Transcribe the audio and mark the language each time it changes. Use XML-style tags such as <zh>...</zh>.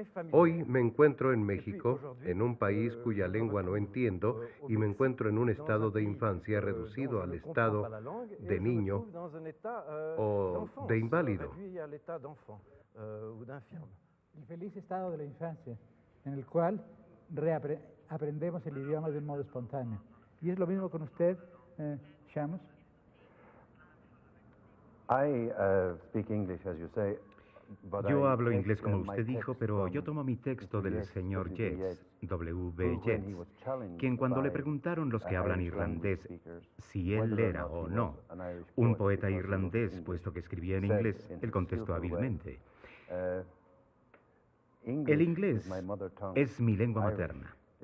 <es>Hoy me encuentro en México, en un país cuya lengua no entiendo, y me encuentro en un estado de infancia reducido al estado de niño o de inválido. El feliz estado de la infancia, en el cual aprendemos el idioma de un modo espontáneo. ¿Y es lo mismo con usted, Shamus?</es> <en>I speak English, as you say.</en> <es>Yo hablo inglés como usted dijo, pero yo tomo mi texto del señor Yeats, W.B. Yeats, quien cuando le preguntaron los que hablan irlandés si él era o no un poeta irlandés, puesto que escribía en inglés, él contestó hábilmente: el inglés es mi lengua materna.</es>